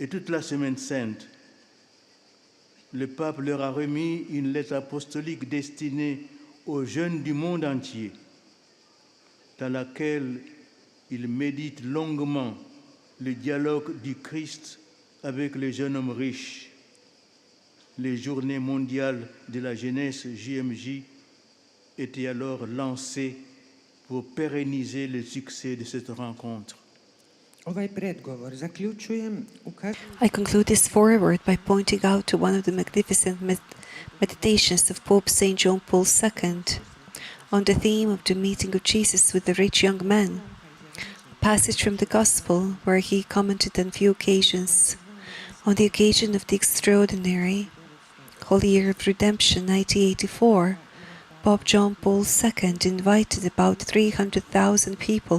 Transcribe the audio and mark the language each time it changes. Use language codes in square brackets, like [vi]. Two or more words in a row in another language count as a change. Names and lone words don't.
[fr] et toute la Semaine sainte, le pape leur a remis une lettre apostolique destinée aux jeunes du monde entier, dans laquelle ils méditent longuement le dialogue du Christ avec les jeunes hommes riches. Les journées mondiales de la jeunesse JMJ étaient alors lancées pour pérenniser le succès de cette rencontre. [hr] Ovaj predgovor zaključujem [en] I conclude this foreword by pointing out to one of the magnificent meditations of Pope St. John Paul II on the theme of the meeting of Jesus with the rich young man, a passage from the Gospel where he commented on few occasions. On the occasion of the extraordinary Holy Year of Redemption 1984, Pope John Paul II invited about 300,000 people